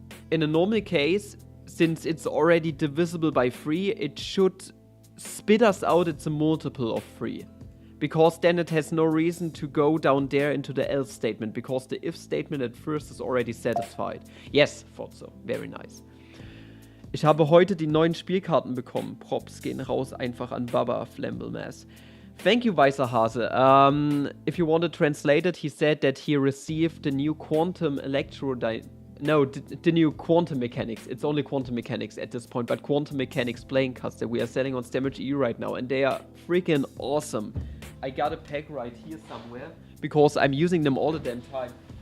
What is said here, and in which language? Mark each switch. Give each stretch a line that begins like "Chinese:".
English: In a normal case, since it's already divisible by 3, it should spit us out it's a multiple of 3. Because then it has no reason to go down there into the else statement, because the if statement at first is already satisfied. Yes, thought so. Very nice.
German: Ich habe heute die neuen Spielkarten bekommen. Props gehen raus einfach an Baba Flamblemass.
English: Thank you, Weißer Hase. If you want to translate it, he said that he received the new quantum the new quantum mechanics. It's only quantum mechanics at this point, but quantum mechanics playing cards that we are selling on Stamage.eu right now, and they are freaking awesome. I got a pack right here somewhere because I'm using them all the damn time.